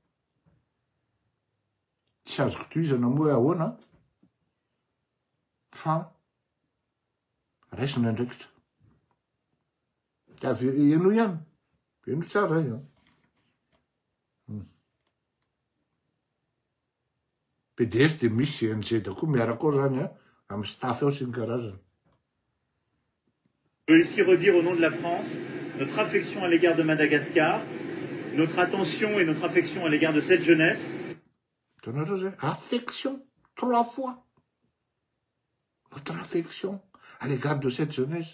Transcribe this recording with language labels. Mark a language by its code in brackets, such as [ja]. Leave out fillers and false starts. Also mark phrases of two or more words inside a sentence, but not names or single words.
[mg] Tsy azoko tohizana moa ahoana fa raisina andraikitra. Eno ihany. Eno tsara io. PDS de misy CNG da koa miaraka ao zany amin'ny staff ao sy ny karazany. [fr] Je veux ici redire au nom de la France notre affection à l'égard de Madagascar, notre attention et notre affection à l'égard de cette jeunesse. Affection, 3 fois. notre affection à l'égard de cette jeunesse.